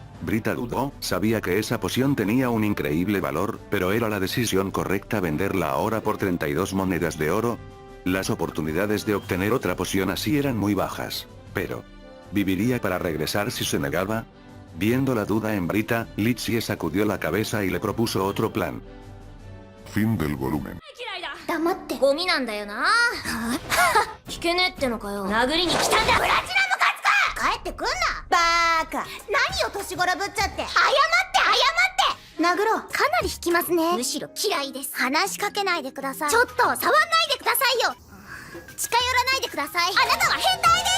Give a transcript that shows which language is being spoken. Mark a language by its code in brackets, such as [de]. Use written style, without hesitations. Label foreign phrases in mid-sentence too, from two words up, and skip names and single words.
[es] Brita dudó, sabía que esa poción tenía un increíble valor, pero ¿era la decisión correcta venderla ahora por 32 monedas de oro? Las oportunidades de obtener otra poción así eran muy bajas. Pero, ¿viviría para regresar si se negaba? Viendo la duda en Brita, Litzie sacudió la cabeza y le propuso otro plan. Fin del volumen. [ja] 黙ってゴミなんだよな聞けねえってのかよ殴りに来たんだプラチナムカツか帰ってくんなバーカ何を年頃ぶっちゃって謝って殴ろうかなり引きますねむしろ嫌いです話しかけないでくださいちょっと触んないでくださいよ近寄らないでくださいあなたは変態です